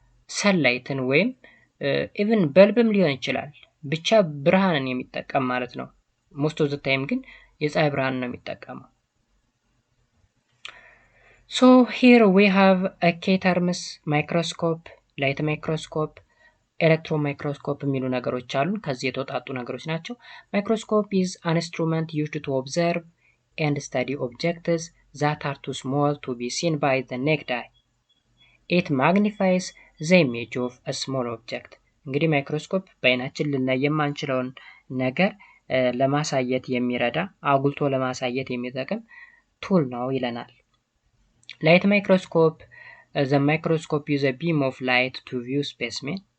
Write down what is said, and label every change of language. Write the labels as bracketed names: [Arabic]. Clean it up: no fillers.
[Amharic] ሰንላይትን ወይም ኢቭን በልብም ሊሆን ይችላል ብቻ ብርሃንን የሚጠቀም ማለት ነው። ሞስት ኦፍ ዘ ታይም ግን የፀሐይ ብርሃን ነው የሚጠቀመው። [English] So here we have a key terms microscope, light microscope, [Amharic] ኤሌክትሮን ማይክሮስኮፕ የሚሉ ነገሮች አሉ። ከዚህ የተወጣጡ ነገሮች ናቸው። [English] ማይክሮስኮፕ is an instrument used to observe and study objects that are too small to be seen by the naked eye. It magnifies the image of a small object. [Amharic] እንግዲህ ማይክሮስኮፕ በአይናችን ልናይ የማንችለውን ነገር ለማሳየት የሚረዳ አጉልቶ ለማሳየት የሚጠቅም ቱል ነው ይለናል። ላይት ማይክሮስኮፕ [English] the microscope use a beam of light to view specimen.